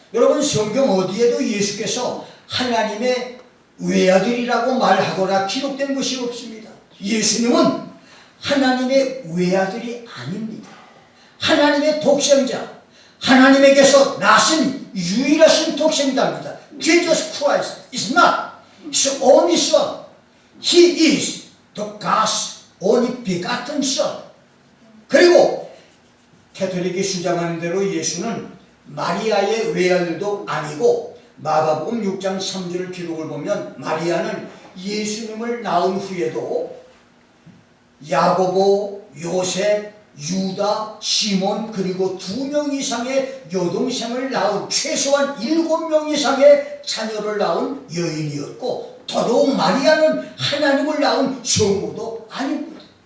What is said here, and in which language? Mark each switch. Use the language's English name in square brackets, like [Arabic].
[Korean] 여러분 성경 어디에도 예수께서 하나님의 외아들이라고 말하거나 기록된 것이 없습니다. 예수님은 하나님의 외아들이 아닙니다. 하나님의 독생자, 하나님에게서 나신 유일하신 독생자입니다. [English] Jesus Christ is not His only Son. He is the God's only begotten Son. [Korean] 그리고 가톨릭이 주장하는 대로 예수는 마리아의 외아들도 아니고 마가복음 6장 3절 기록을 보면 마리아는 예수님을 낳은 후에도 야고보, 요셉, 유다, 시몬 그리고 2명 이상의 여동생을 낳은 최소한 7명 이상의 자녀를 낳은 여인이었고 더더욱 마리아는 하나님을 낳은 성모도 아닙니다.